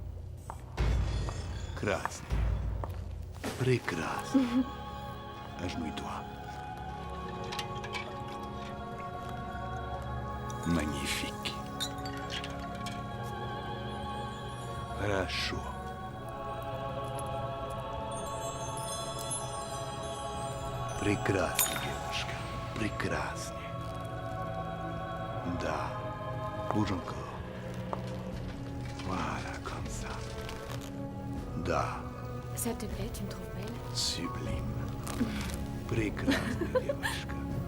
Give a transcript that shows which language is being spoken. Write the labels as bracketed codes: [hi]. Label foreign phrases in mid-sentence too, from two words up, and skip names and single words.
[ru] Krasny. Прекрасно. [fr] Agenouille-toi. Magnifique. [ru] Хорошо. Прекрасно, девушка. Прекраснее. Да. [fr] Bouge encore. Voilà, comme ça. [ru] Да. [fr] Ça te plaît, tu me trouves belle? Sublime. [ru] Прекрасная девушка.